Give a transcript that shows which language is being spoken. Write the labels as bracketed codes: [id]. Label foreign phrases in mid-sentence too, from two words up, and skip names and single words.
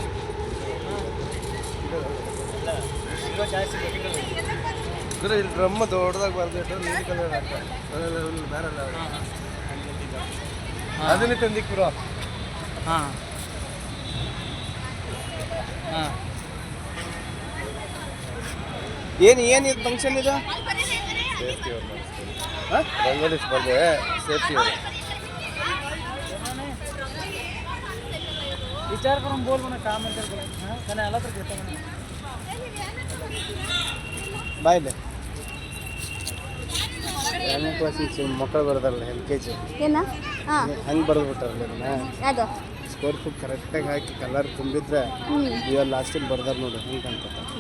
[kn] ಇಲ್ಲಿ ಡ್ರಮ್ ದೊಡ್ಡದಾಗಿ ಬರ್ದಿಟ್ಟು ನೀರು ಕಲರ್ ಬೇರಲ್ಲ ಅದನ್ನೇ ತಂದಿಕ್ಬಿಡು. ಹಾಂ ಹಾಂ ಏನಿದು ಫಂಕ್ಷನ್ ಇದು? ಸೇಫ್ಟಿ ಅವ್ರು ರಂಗೋಲಿ ಸ್ಪರ್ಧೆ ಸೇಫ್ಟಿ ಅವರು [mr] विचार करून बोल म्हणा काम विचार करून त्याने आला तर घेतो म्हणा [kn] ಬಾಯ್ಲೆ ಮಕ್ಕಳು ಬರ್ತಾರಲ್ಲ LKG ಹಂಗೆ ಬರೆದ್ಬಿಟ್ಟಾರಲ್ಲ ಅದನ್ನ ಸ್ಕೋರ್ ಫುಡ್ ಕರೆಕ್ಟಾಗಿ ಹಾಕಿ ಕಲರ್ ತುಂಬಿದ್ರೆ ಇವಾಗ ಲಾಸ್ಟಿಗೆ ಬರ್ದಾರ ನೋಡಿ.